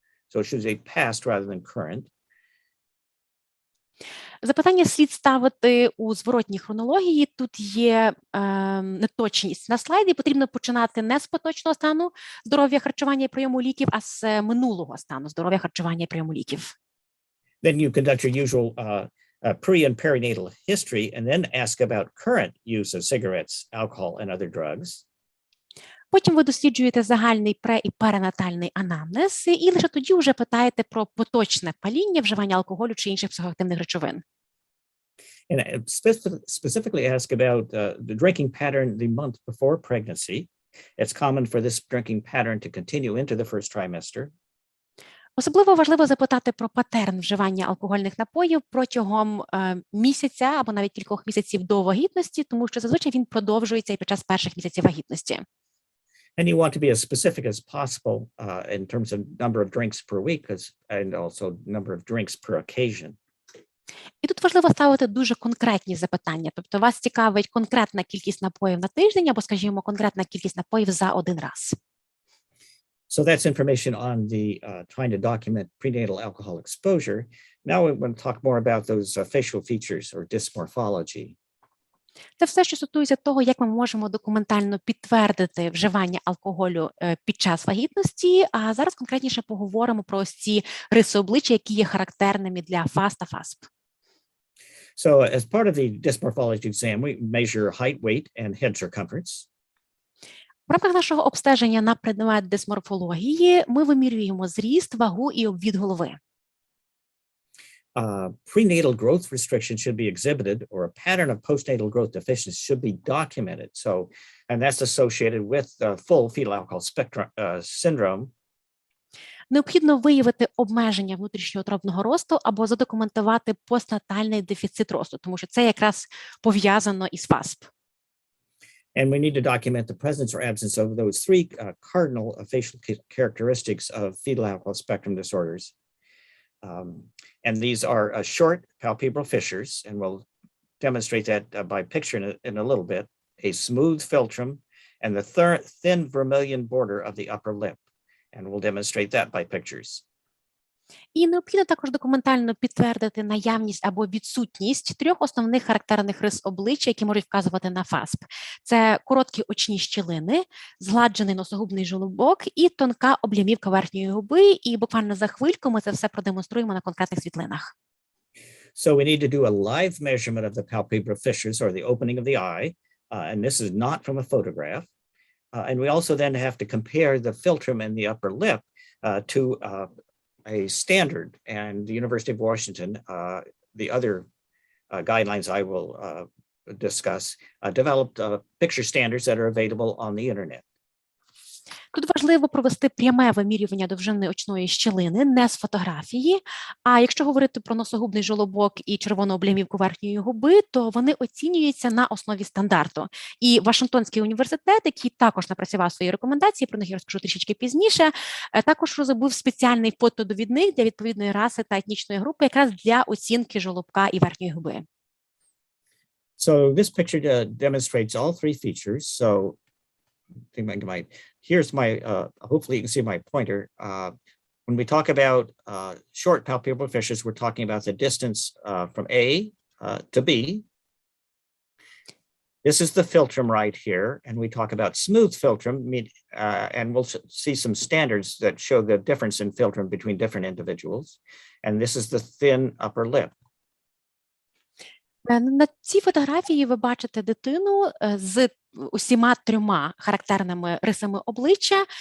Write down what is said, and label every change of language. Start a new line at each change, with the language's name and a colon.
English: So it should say past rather than current.
Ukrainian: Запитання слід ставити у зворотній хронології. Тут є неточність на слайді. Потрібно починати не з поточного стану здоров'я, харчування і прийому ліків, а з минулого стану здоров'я, харчування і прийому ліків.
English: Then you conduct your usual pre- and perinatal history and then ask about current use of cigarettes, alcohol, and other drugs.
Ukrainian: Потім ви досліджуєте загальний пре- і перинатальний анамнез, і лише тоді вже питаєте про поточне паління, вживання алкоголю чи інших психоактивних речовин.
English: And specifically ask about the drinking pattern the month before pregnancy. It's common for this drinking pattern to continue into the first trimester.
Ukrainian: Особливо важливо запитати про патерн вживання алкогольних напоїв протягом місяця або навіть кількох місяців до вагітності, тому що зазвичай він продовжується і під час перших місяців вагітності.
English: And you want to be as specific as possible in terms of number of drinks per week and also number of drinks per occasion.
Ukrainian: І тут важливо ставити дуже конкретні запитання. Тобто вас цікавить конкретна кількість напоїв на тиждень або, скажімо, конкретна кількість напоїв за один раз.
English: So that's information on the trying to document prenatal alcohol exposure. Now we want to talk more about those facial features or dysmorphology.
Ukrainian: Це все, що стосується того, як ми можемо документально підтвердити вживання алкоголю під час вагітності, а зараз конкретніше поговоримо про ось ці риси обличчя, які є характерними для ФАС та ФАСП.
English: So as part of the dysmorphology exam, we measure height, weight, and head circumference.
Ukrainian: В рамках нашого обстеження на предмет дисморфології ми вимірюємо зріст, вагу і обвід голови.
English: Prenatal growth restriction should be exhibited, or a pattern of postnatal growth deficiency should be documented. And that's associated with full fetal alcohol spectrum syndrome.
Ukrainian: Необхідно виявити обмеження внутрішньоутробного росту або задокументувати постнатальний дефіцит росту, тому що це якраз пов'язано із ФАСП.
English: And we need to document the presence or absence of those three cardinal facial characteristics of fetal alcohol spectrum disorders. And these are short palpebral fissures, and we'll demonstrate that by picture in a little bit, a smooth philtrum, and the thin vermilion border of the upper lip. And we'll demonstrate that by pictures.
Ukrainian: І необхідно також документально підтвердити наявність або відсутність трьох основних характерних рис обличчя, які можуть вказувати на ФАСП. Це короткі очні щілини, згладжений носогубний жолобок і тонка облямівка верхньої губи. І буквально за хвильку ми це все продемонструємо на конкретних світлинах.
English: So we need to do a live measurement of the palpebral fissures or the opening of the eye. And this is not from a photograph. And we also then have to compare the philtrum in the upper lip to a standard, and the University of Washington, the other guidelines I will discuss, developed picture standards that are available on the internet.
Ukrainian: Тут важливо провести пряме вимірювання довжини очної щілини, не з фотографії, а якщо говорити про носогубний жолобок і червону облямівку верхньої губи, то вони оцінюються на основі стандарту. І Вашингтонський університет, який також напрацював свої рекомендації, про них я розкажу трішечки пізніше, також розробив спеціальний фотодовідник для відповідної раси та етнічної групи, якраз для оцінки жолобка і верхньої губи.
English: So this picture demonstrates all three features. So here's my, hopefully you can see my pointer. When we talk about short palpebral fissures, we're talking about the distance from A to B. This is the philtrum right here. And we talk about smooth philtrum, and we'll see some standards that show the difference in philtrum between different individuals. And this is the thin upper lip.
Ukrainian: На цій фотографії ви бачите дитину з усіма трьома характерними рисами обличчя.